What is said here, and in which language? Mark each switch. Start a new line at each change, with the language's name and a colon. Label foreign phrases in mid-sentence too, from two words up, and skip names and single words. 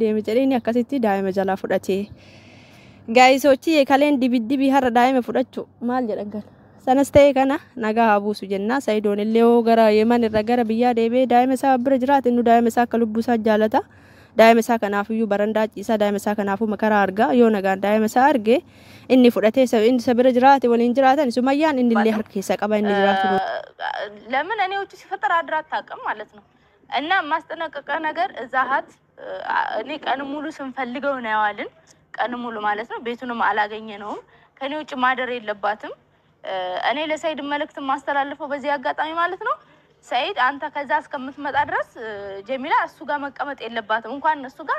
Oromo: deeme jedheeni akkasitti daa'ima jalaa fudhatee Gaayisochi kaleen dibiddibii har'a daa'ima fudhachu maal jedhan kan sanas ta'e kana nagaa haa buusu jenna Sa'iidoon illee yoo gara Yemen irra gara biyyaa deebee daa'ima isaa bira jiraate inni daa'ima isaa akka lubbuu isaa jaalata daa'ima isaa kanaafiyyuu barandaa ciisaa daa'ima isaa kanaafuu makaraa argaa yoo nagaan daa'ima isaa arge inni fudhatee inni isa bira jiraate waliin jiraatan Sumayyaan inni illee harka keessa qaba inni jiraatu
Amharic: ለምን እኔ ውጪ ሲፈጠር አድራ አታውቅም ማለት ነው እና ማስጠነቀቀ ነገር እዛሃት እኔ ቀን ሙሉ ስንፈልገው ነው ያዋልን ቀን ሙሉ ማለት ነው ቤቱንም አላገኘነውም ከኔ ውጭ ማደር የለባትም እኔ ለሰይድ መልእክት ማስተላለፈው በዚህ አጋጣሚ ማለት ነው ሰይድ አንተ ከዛ እስከምትመጣ ድረስ ጀሚላ እሱ ጋር መቀመጥ የለባትም እንኳን እሱ ጋር